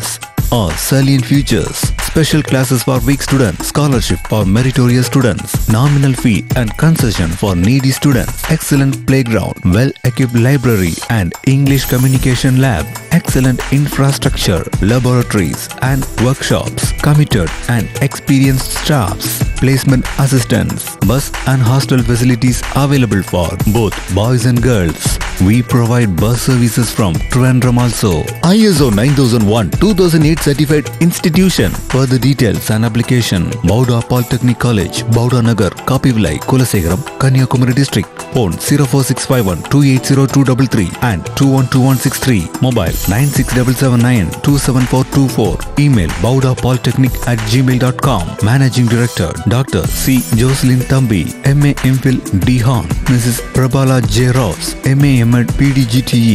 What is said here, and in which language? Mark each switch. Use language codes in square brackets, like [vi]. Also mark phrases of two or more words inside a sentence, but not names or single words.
[en] Or salient features: special classes for weak students, scholarship for meritorious students, nominal fee and concession for needy students, excellent playground, well-equipped library and English communication lab, excellent infrastructure, laboratories and workshops, committed and experienced staffs, placement assistance, bus and hostel facilities available for both boys and girls. We provide bus services from Trivandrum also. ISO 9001-2008 certified institution. Further details and application: Bauda Polytechnic College, Bauda Nagar, Kapivilai, Kulasegaram, Kanyakumari District. Phone 04651-280233 and 212163. Mobile 96779-27424. Email baudapolytechnic@gmail.com. Managing Director Dr. C. Jocelyn Thambi, MA MPhil D. Hon. Mrs. Prabhala J. Ross, MA M.Ed PDGTE.